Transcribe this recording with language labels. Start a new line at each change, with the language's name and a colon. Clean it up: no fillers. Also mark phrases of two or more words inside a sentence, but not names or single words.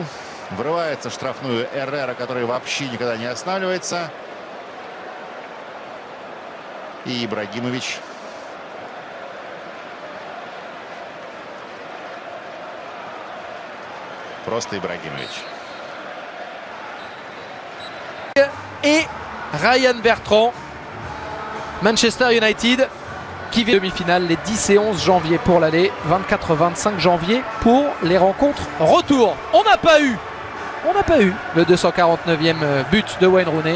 Russian: Врывается в штрафную Эррера, который вообще никогда не останавливается. И Ибрагимович. Просто Ибрагимович.
French: Et Ryan Bertrand, Manchester United, qui vit demi-finale les 10 et 11 janvier pour l'aller, 24-25 janvier pour les rencontres retour. On n'a pas eu le 249e but de Wayne Rooney.